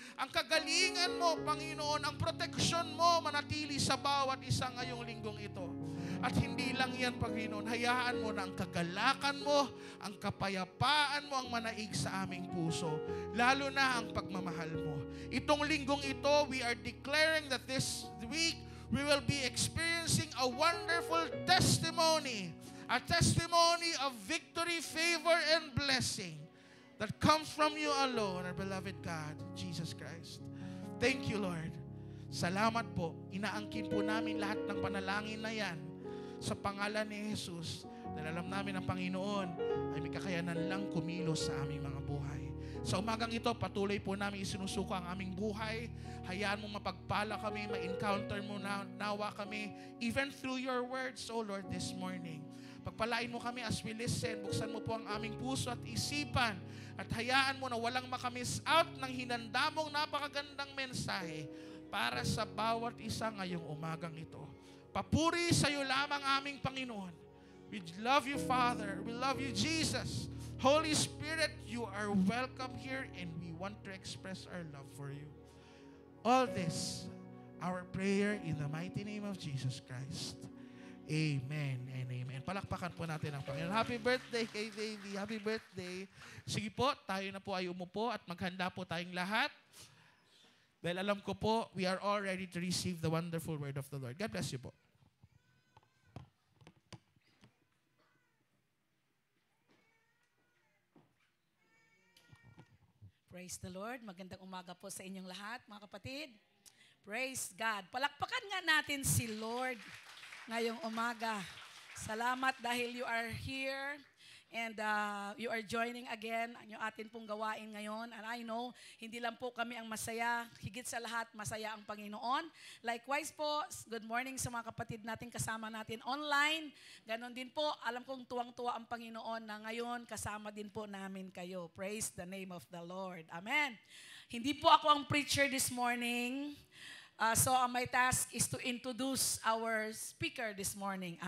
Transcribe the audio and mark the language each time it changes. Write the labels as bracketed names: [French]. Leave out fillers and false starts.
[Filipino] Ang kagalingan mo, Panginoon, ang proteksyon mo manatili sa bawat isa ngayong linggong ito. At hindi lang yan, Panginoon, hayaan mo na ang kagalakan mo, ang kapayapaan mo ang manaig sa aming puso, lalo na ang pagmamahal mo. Itong linggong ito, [English] we are declaring that this week, we will be experiencing a wonderful testimony. A testimony of victory, favor, and blessing that comes from you alone, our beloved God, Jesus Christ. Thank you, Lord. [Filipino] Salamat po. Inaangkin po namin lahat ng panalangin na yan sa pangalan ni Jesus. Dahil alam namin ang Panginoon ay may kakayanan lang kumilos sa aming mga buhay. Sa umagang ito, patuloy po namin isinusuko ang aming buhay. Hayaan mo mapagpala kami, ma-encounter mo nawa kami, [English] even through your words, O Lord, this morning. [Filipino] Pagpalain mo kami [English] as we listen. [Filipino] Buksan mo po ang aming puso at isipan. At hayaan mo na walang makamiss out ng hinanda mong napakagandang mensahe para sa bawat isa ngayong umagang ito. Papuri sa iyo lamang aming Panginoon. [English] We love you, Father. We love you, Jesus. Holy Spirit, you are welcome here and we want to express our love for you. All this, our prayer in the mighty name of Jesus Christ. Amen and amen. [Filipino] Palakpakan po natin ang Panginoon. [English] Happy birthday kay Davey. Happy birthday. [Filipino] Sige po, tayo na po ay umupo at maghanda po tayong lahat. Dahil alam ko po, [English] we are all ready to receive the wonderful word of the Lord. God bless you po. Praise the Lord. [Filipino] Magandang umaga po sa inyong lahat, mga kapatid. [English] Praise God. [Filipino] Palakpakan nga natin si Lord ngayong umaga. Salamat dahil [English] you are here and you are joining again [Filipino] ang yung atin pong gawain ngayon. [English] And I know, [Filipino] hindi lang po kami ang masaya, higit sa lahat, masaya ang Panginoon. Likewise po, [English] good morning [Filipino] sa mga kapatid natin kasama natin online. Ganon din po, alam kong tuwang-tuwa ang Panginoon na ngayon kasama din po namin kayo. [English] Praise the name of the Lord. Amen. [Filipino] Hindi po ako ang [English] preacher this morning. So my task is to introduce our speaker this morning.